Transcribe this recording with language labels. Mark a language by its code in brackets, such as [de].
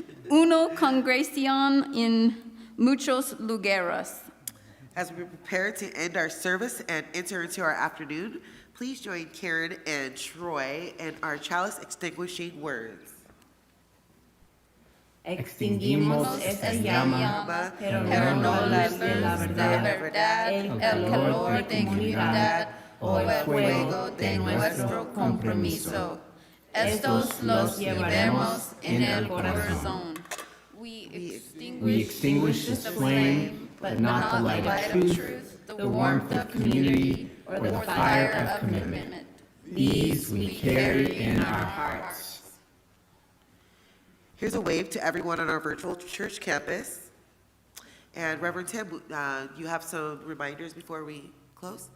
[es] Uno congregación en muchos lugares. [en] As we prepare to end our service and enter into our afternoon, please join Karen and Troy in our chalice extinguishing words. [es] Extinguimos esta llama, pero no la luz de la verdad, el calor de comunidad o el fuego de nuestro compromiso. Estos los llevaremos en el corazón. [en] We extinguish this flame, but not the light of truth, the warmth of community, or the fire of commitment. These we carry in our hearts. Here's a wave to everyone on our virtual church campus. And Reverend Tim, you have some reminders before we close?